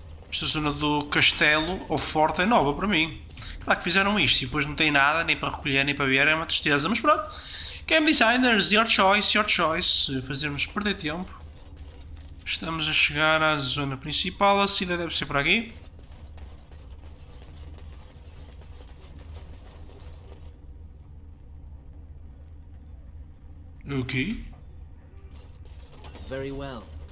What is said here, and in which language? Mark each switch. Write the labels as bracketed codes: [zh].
[pt] Esta zona do castelo ou forte é nova para mim. Claro que fizeram isto e depois não tem nada, nem para recolher, nem para ver, é uma tristeza. Mas pronto. [en] Game designers, your choice, your choice. [pt] Fazermos perder tempo. Estamos a chegar à zona principal. A saída deve ser por aqui. Ok. [en] Very well.